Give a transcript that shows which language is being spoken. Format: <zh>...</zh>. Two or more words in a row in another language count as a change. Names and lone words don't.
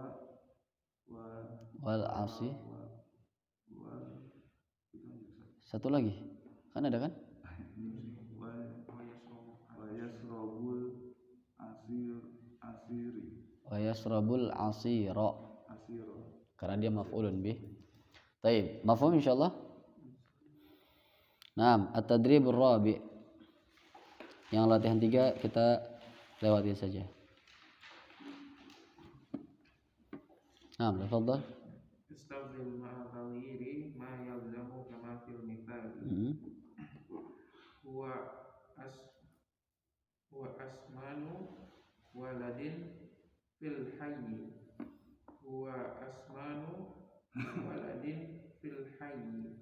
<ar>والعاصي.</ar> <id>Satu lagi. Kan ada kan?</id> <ar>ويشرب العصير.</ar> <id>Karena dia</id> <ar>مفعول به.</ar> <id>Baik,</id> <ar>مفهوم إن شاء الله. نعم، التدريب الرابع'.</ar> <id>Yang latihan 3 kita lewati saja.</id> <ar>نعم، تفضل. استبدل مع تغيير ما يلزم كما في المثال. هو أسمن ولد في الحي. هو أسمن ولد في الحي.</ar>